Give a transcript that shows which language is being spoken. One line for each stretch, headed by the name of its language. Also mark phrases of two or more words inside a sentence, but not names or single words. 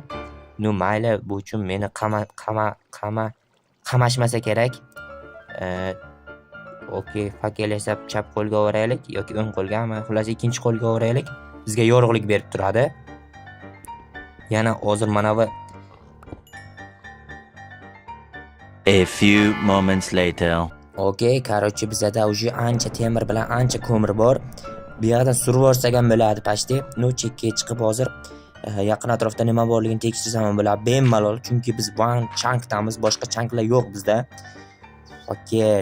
Uzbek: Mayli, bu uchun meni qamashmasa kerak. Okey, fakel esa chap qo'lga o'raylik yoki o'ng qo'lga, xullas ikkinchi qo'lga o'raylik. Bizga yorug'lik berib turadi. Yana hozir mana bu
English: A few moments later.
Uzbek: Okey, короче, bizda уже ancha temir bilan ancha ko'mir bor. Bu yerdan surib olsak ham bo'ladi pashti. Chekka chiqib hozir yaqin atrofda nima borligini tekshirsam ham bo'ladi. Bemalol, chunki biz One Chunkdamiz, boshqa chunklar yo'q bizda. Fakel.